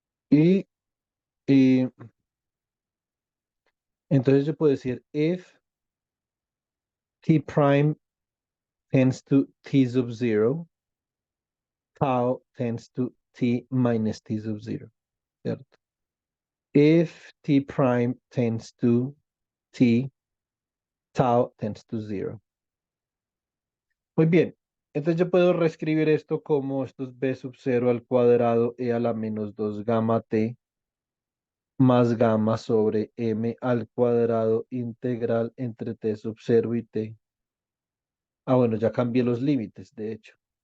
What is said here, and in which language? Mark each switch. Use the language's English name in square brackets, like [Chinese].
[Spanish] Y, y entonces yo puedo decir [English] if t prime tends to t sub 0, tau tends to t minus t sub 0, ¿cierto? If t prime tends to t, tau tends to 0. [Spanish] Muy bien. Entonces yo puedo reescribir esto como esto es b sub 0 al cuadrado e a la menos 2 gamma t más gamma sobre m al cuadrado integral entre t sub 0 y t. Ah, bueno, ya cambié los límites, de hecho.